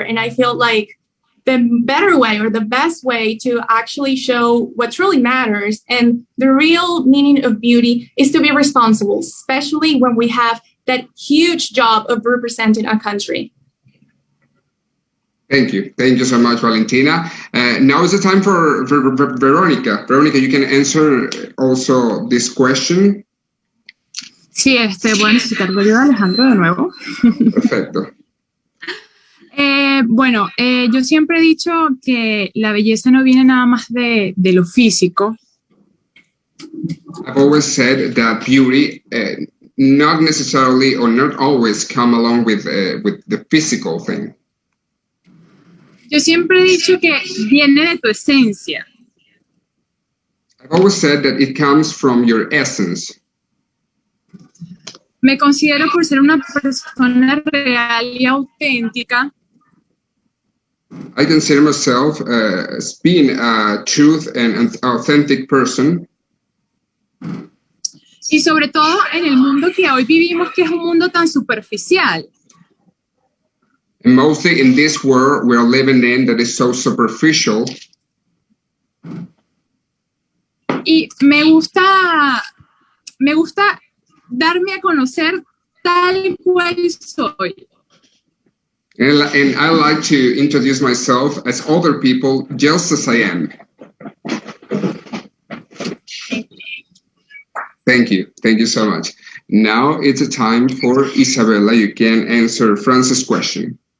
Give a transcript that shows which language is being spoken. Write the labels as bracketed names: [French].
[English] And I feel like the better way or the best way to actually show what truly matters and the real meaning of beauty is to be responsible, especially when we have that huge job of representing a country. Thank you. Thank you so much, Valentina. Now is the time for Veronica. Veronica, you can answer also this question. [Spanish] Sí, voy a necesitar tu ayuda, Alejandro, de nuevo. Perfecto. Bueno, yo siempre he dicho que la belleza no viene nada más de lo físico. [English] I've always said that beauty not necessarily or not always come along with the physical thing. [Spanish] Yo siempre he dicho que viene de tu esencia. [English] I've always said that it comes from your essence. [Spanish] Me considero por ser una persona real y auténtica. [English] I consider myself as being a truth and an authentic person. [Spanish] Y sobre todo en el mundo que hoy vivimos, que es un mundo tan superficial. [English] And mostly in this world we're living in that is so superficial. [Spanish] Y me gusta darme a conocer tal cual soy. [English] And I like to introduce myself as other people just as I am. Thank you. Thank you so much. Now it's a time for Isabella. You can answer Francis' question.